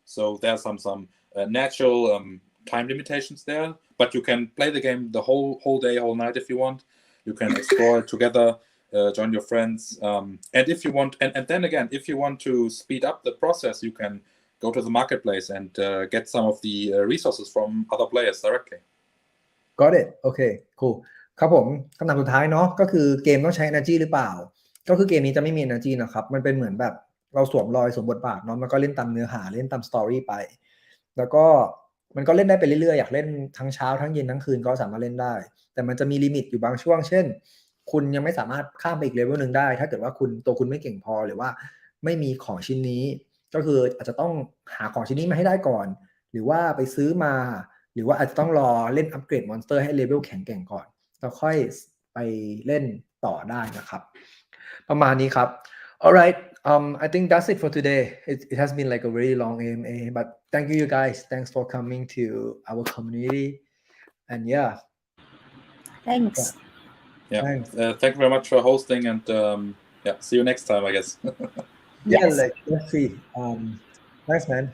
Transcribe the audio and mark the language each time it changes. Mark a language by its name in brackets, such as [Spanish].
[English] So there are some natural time limitations there, but you can play the game the whole day, whole night if you want. You can explore it together, join your friends, and if you want, and then again, if you want to speed up the process, you can go to the marketplace and get some of the resources from other players directly. Got it. Okay, cool. [Thai] ครับผมคำถามสุดท้ายเนาะก็คือเกมต้องใช้ energy หรือเปล่าก็คือเกมนี้จะไม่มี energy นะครับมันเป็นเหมือนแบบเราสวมรอยสวมบทบาทเนาะมันก็เล่นตามเนื้อหาเล่นตามสตอรี่ไป แล้วก็มันก็เล่นได้ไปเรื่อยๆอยากเล่นทั้งเช้าทั้งเย็นทั้งคืนก็สามารถเล่นได้แต่มันจะมีลิมิตอยู่บางช่วงเช่นคุณยังไม่สามารถข้ามไปอีกเลเวลนึงได้ถ้าเกิดว่าคุณไม่เก่งพอหรือว่าไม่มีของชิ้นนี้ก็คืออาจจะต้องหาของชิ้นนี้มาให้ได้ก่อนหรือว่าไปซื้อมาหรือว่าอาจจะต้องรอเล่นอัปเกรดมอนสเตอร์ให้เลเวลแข็งแกร่งก่อนแล้วค่อยไปเล่นต่อได้นะครับประมาณนี้ครับ [English] Alright, I think that's it for today. It has been like a very long AMA, but thank you guys. Thanks for coming to our community. And yeah. Thanks. Yeah. Thanks. Thank you very much for hosting, and yeah, see you next time, I guess. Yeah, Yes. like let's see. Thanks, man.